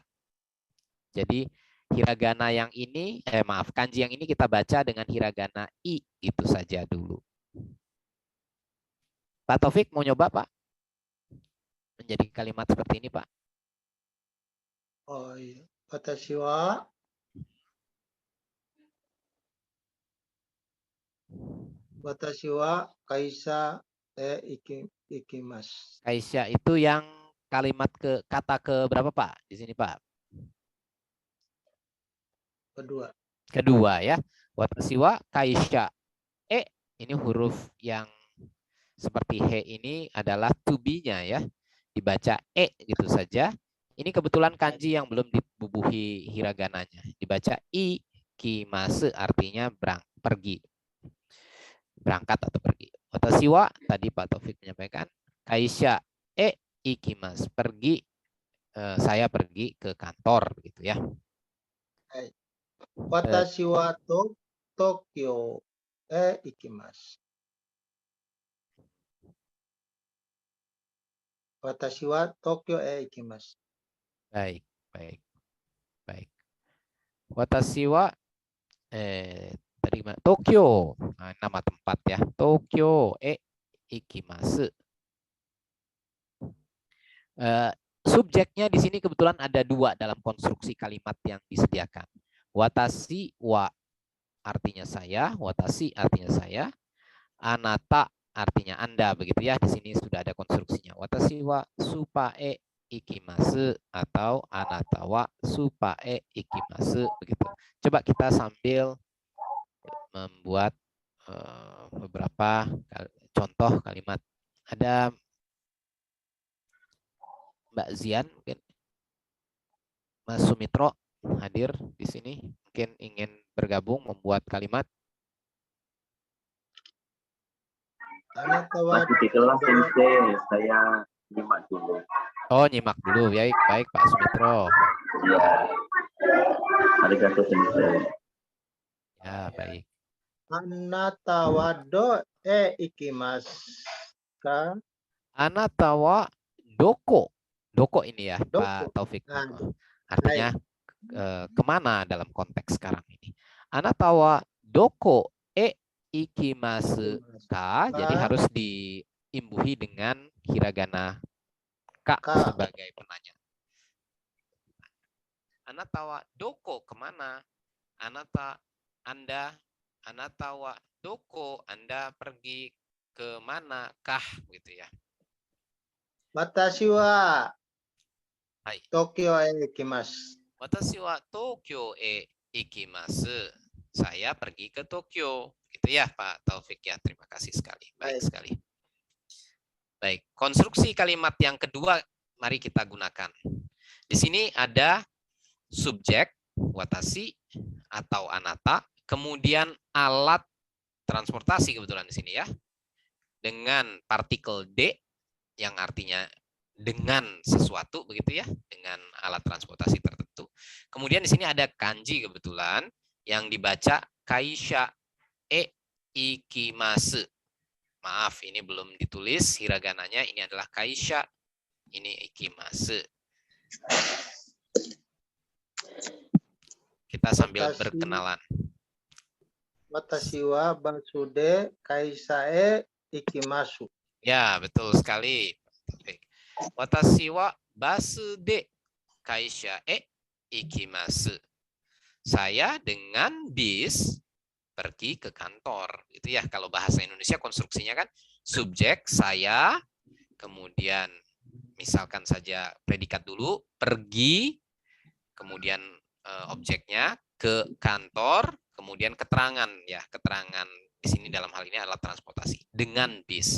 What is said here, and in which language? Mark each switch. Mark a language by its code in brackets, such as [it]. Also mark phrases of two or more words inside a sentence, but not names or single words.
[id] Jadi hiragana yang ini, maaf, kanji yang ini kita baca dengan hiragana i, itu saja dulu. Pak Taufik mau nyoba Pak? Menjadi kalimat seperti ini Pak. Oh iya. [ja] 私 は 会社 行きます. [id] Kaisha itu yang kalimat kata ke berapa Pak? Di sini Pak. Kedua ya. [ja] 私 は 会社 [id] ini huruf yang seperti he ini adalah to be-nya ya. Dibaca gitu saja. Ini kebetulan kanji yang belum dibubuhi hiragananya. Dibaca ikimasu artinya pergi. Berangkat atau pergi. [ja] 私 は [id] tadi Pak Taufik menyampaikan [ja] 会社 行きます, [id] pergi, saya pergi ke kantor begitu ya. [ja] 私 は 東京 行きます. 私 は 東京 行きます. [id] Baik. [ja] 私 は [id] tadi Tokyo, nama tempat ya. [ja] 東京 行きます. [id] Subjeknya di sini kebetulan ada dua dalam konstruksi kalimat yang disediakan. [ja] 私 は [id] artinya saya, watashi artinya saya, anata artinya Anda begitu ya. Di sini sudah ada konstruksinya. [ja] 私 は スーパーへ 行きます atau あなた は スーパーへ 行きます begitu. [id] Coba kita sambil membuat beberapa contoh kalimat. Ada Mbak Zian mungkin, Mas Sumitro hadir di sini, mungkin ingin bergabung membuat kalimat. Masih di kelas sensei, saya nyimak dulu. Oh, nyimak dulu. Baik Pak Sumitro. Ya, [ja] ありがとう 先生. [id] Ya, baik. [ja] あなた は どこ 行きます か? あなた は どこ. Doko [id] ini ya, [ja] Doko. [id] Pak Taufik. Nah, Artinya kemana dalam konteks sekarang ini. [ja] あなた は どこ 行きます か. [id] Jadi harus diimbuhi dengan hiragana ka sebagai penanya. [ja] あなた は どこ, kemana? [id] Anda, [ja] あなた は どこ, [id] Anda pergi ke mana kah gitu ya. [ja] 私 は Hai. 東京 行きます. 私 は 東京 行きます. [id] Saya pergi ke Tokyo. Gitu ya Pak Taufik ya. Terima kasih sekali. Baik sekali. Baik, konstruksi kalimat yang kedua mari kita gunakan. Di sini ada subjek watashi atau anata, kemudian alat transportasi kebetulan di sini ya. Dengan partikel D yang artinya dengan sesuatu begitu ya, dengan alat transportasi tertentu. Kemudian di sini ada kanji kebetulan yang dibaca [ja] 会社 行きます. [id] Maaf, ini belum ditulis hiragananya, ini adalah kaisha, ini ikimasu. Kita sambil berkenalan. [ja] 私 は バスで 会社 行きます. [id] Ya, betul sekali. [ja] 私 は バスで 会社 行きます. [id] Saya dengan bis pergi ke kantor. Itu ya kalau bahasa Indonesia konstruksinya kan subjek saya, kemudian misalkan saja predikat dulu, pergi, kemudian objeknya ke kantor, kemudian keterangan ya, keterangan di sini dalam hal ini adalah transportasi dengan bis.